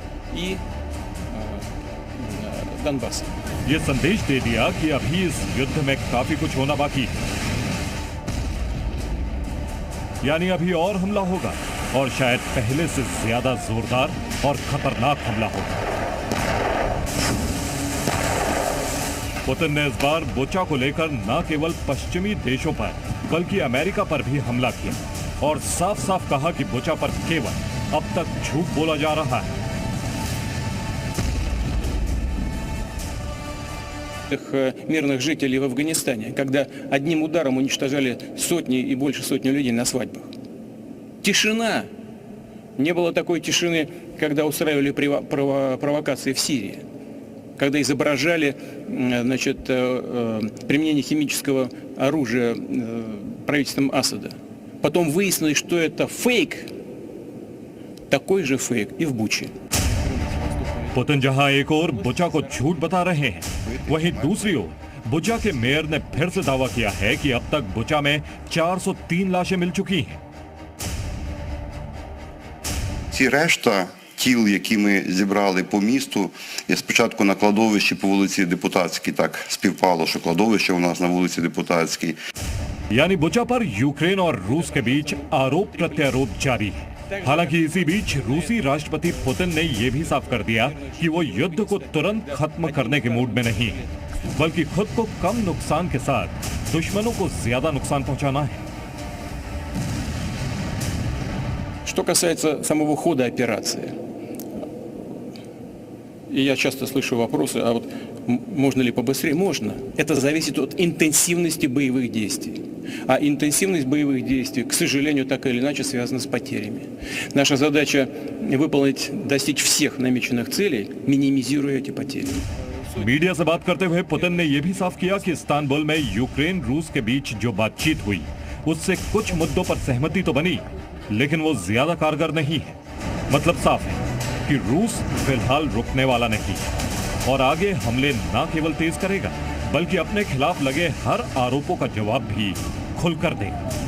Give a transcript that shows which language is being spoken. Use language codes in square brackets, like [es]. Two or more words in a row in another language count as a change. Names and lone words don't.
[hi] ये संदेश दे दिया कि अभी इस युद्ध में काफी कुछ होना बाकी है, यानी अभी और हमला होगा और शायद पहले से ज्यादा जोरदार और खतरनाक हमला होगा। पुतिन ने इस बार बुचा को लेकर न केवल पश्चिमी देशों पर बल्कि अमेरिका पर भी हमला किया और साफ साफ कहा कि बुचा पर केवल अब तक झूठ बोला जा रहा है। [ru] Мирных жителей в Афганистане, когда одним ударом уничтожали сотни и больше сотни людей на свадьбах. Тишина. Не было такой тишины, когда устраивали провокации в Сирии, когда изображали, значит, применение химического оружия правительством Асада. Потом выяснилось, что это фейк, такой же фейк и в Буче. [hi] पुतिन जहां एक ओर बुचा को झूठ बता रहे हैं, वहीं दूसरी ओर बुचा के मेयर ने फिर से दावा किया है कि अब तक बुचा में 403 लाशें मिल चुकी हैं। [uk] Ці решта тіл, які ми зібрали по місту, я спочатку на кладовищі по вулиці Депутатській, так співпало, що кладовище у нас на вулиці Депутатській. [hi] यानी बुचा पर यूक्रेन और रूस के बीच आरोप प्रत्यारोप जारी है। हालांकि इसी बीच रूसी राष्ट्रपति पुतिन ने यह भी साफ कर दिया कि वो युद्ध को तुरंत खत्म करने के मूड में नहीं है, बल्कि खुद को कम नुकसान के साथ दुश्मनों को ज्यादा नुकसान पहुंचाना है। [ru] Что касается самого хода операции, и я часто слышу вопросы, а вот можно ли побыстрее? Можно. Это зависит от интенсивности боевых действий. А интенсивность боевых действий, к сожалению, так или иначе связана с потерями. Наша задача выполнить, достичь всех намеченных целей, минимизируя эти потери. [hi] मीडिया से बात करते हुए पुतिन ने यह भी साफ किया कि इस्तांबुल में यूक्रेन रूस के बीच जो बातचीत हुई उससे कुछ मुद्दों पर सहमति तो बनी, लेकिन वो ज्यादा कारगर नहीं है। मतलब साफ है कि रूस फिलहाल रुकने वाला नहीं है और आगे हमले न केवल तेज करेगा बल्कि अपने खिलाफ लगे हर आरोपों का जवाब भी खुलकर देगा।